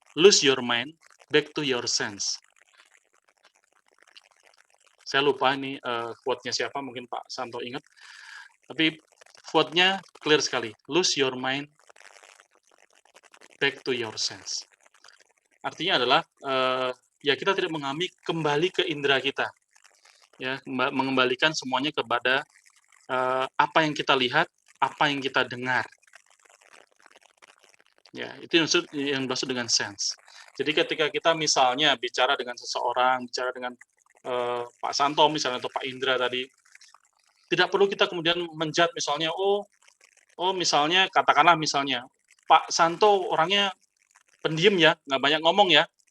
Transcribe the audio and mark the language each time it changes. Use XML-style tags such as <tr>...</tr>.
<en>Lose your mind, back to your sense.</en> <id>Saya lupa ini quote-nya siapa, mungkin Pak Santo ingat. Tapi quote-nya clear sekali.</id> <en>Lose your mind, back to your sense.</en> <id>Artinya adalah ya kita tidak mengambil kembali ke indera kita, ya mengembalikan semuanya kepada apa yang kita lihat, apa yang kita dengar. Ya itu yang dimaksud dengan sense. Jadi ketika kita misalnya bicara dengan seseorang, bicara dengan Pak Santo misalnya atau Pak Indra tadi, tidak perlu kita kemudian menjudge misalnya, oh misalnya katakanlah misalnya Pak Santo orangnya pendiam ya, nggak banyak ngomong ya.</id>